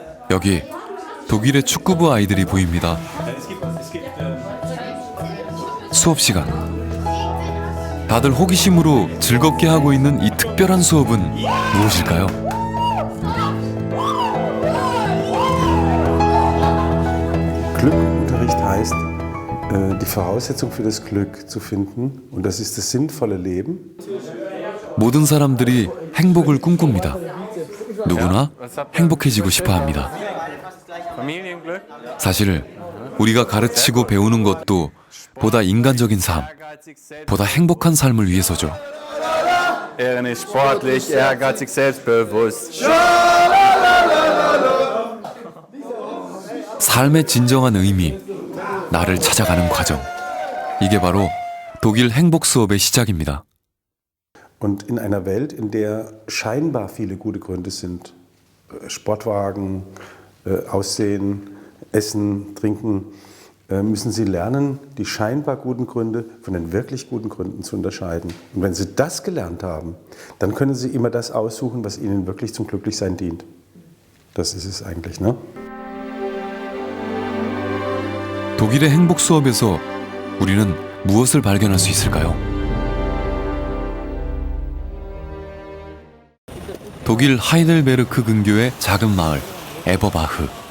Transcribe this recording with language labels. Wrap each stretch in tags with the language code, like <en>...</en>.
<ko>여기 독일의 축구부 아이들이 보입니다. 수업 시간. 다들 호기심으로 즐겁게 하고 있는 이 특별한 수업은 무엇일까요?</ko> <de>Glückunterricht heißt, die Voraussetzung für das Glück zu finden, und das ist das sinnvolle Leben.</de> <ko>모든 사람들이 행복을 꿈꿉니다. 누구나 행복해지고 싶어 합니다. 사실 우리가 가르치고 배우는 것도 보다 인간적인 삶, 보다 행복한 삶을 위해서죠.</ko> <de>Er ist sportlich, ehrgeizig, selbstbewusst.</de> <ko>삶의 진정한 의미, 나를 찾아가는 과정. 이게 바로 독일 행복 수업의 시작입니다.</ko> <de>Und in einer Welt, in der scheinbar viele gute Gründe sind, Sportwagen, Aussehen, Essen, Trinken, müssen Sie lernen, die scheinbar guten Gründe von den wirklich guten Gründen zu unterscheiden. Und wenn Sie das gelernt haben, dann können Sie immer das aussuchen, was Ihnen wirklich zum Glücklichsein dient. Das ist es eigentlich, ne?</de> <ko>독일의 행복 수업에서 우리는 무엇을 발견할 수 있을까요? 독일 하이델베르크 근교의 작은 마을 에버바흐.</ko>